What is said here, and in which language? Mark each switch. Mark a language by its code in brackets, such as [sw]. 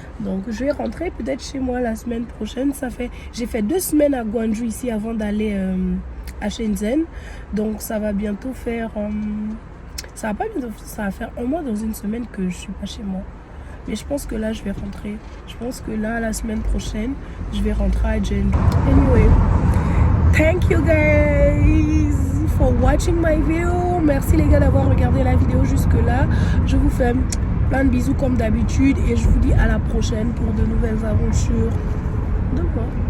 [fr] Donc je vais rentrer peut-être chez moi la semaine prochaine. J'ai fait 2 semaines à Gwangju ici avant d'aller à Shenzhen. Donc ça va bientôt faire... ça va faire 1 mois dans une semaine que je suis pas chez moi. Mais je pense que là, je vais rentrer. Je pense que là, la semaine prochaine, je vais rentrer à Jeonju. [en] Anyway, thank you guys for watching my video. [fr] Merci les gars d'avoir regardé la vidéo jusque là. Je vous fais plein de bisous comme d'habitude. Et je vous dis à la prochaine pour de nouvelles aventures de moi.